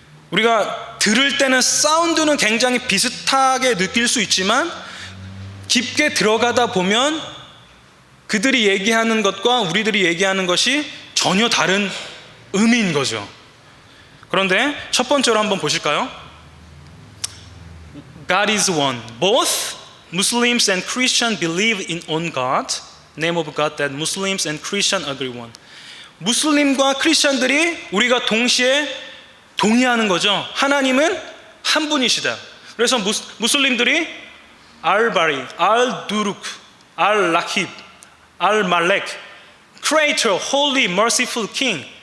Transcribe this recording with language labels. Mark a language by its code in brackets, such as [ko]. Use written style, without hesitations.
[ko] 우리가 들을 때는 사운드는 굉장히 비슷하게 느낄 수 있지만 깊게 들어가다 보면 그들이 얘기하는 것과 우리들이 얘기하는 것이 전혀 다른 의미인 거죠. 그런데 첫 번째로 한번 보실까요? [en] God is one. Both Muslims and Christians believe in one God, name of God that Muslims and Christians agree on. [ko] 무슬림과 크리스천들이 우리가 동시에 동의하는 거죠. 하나님은 한 분이시다. 그래서 무슬림들이 알바리, 알두룩, 알라킵, 알말렉, [en] Creator, Holy, Merciful King.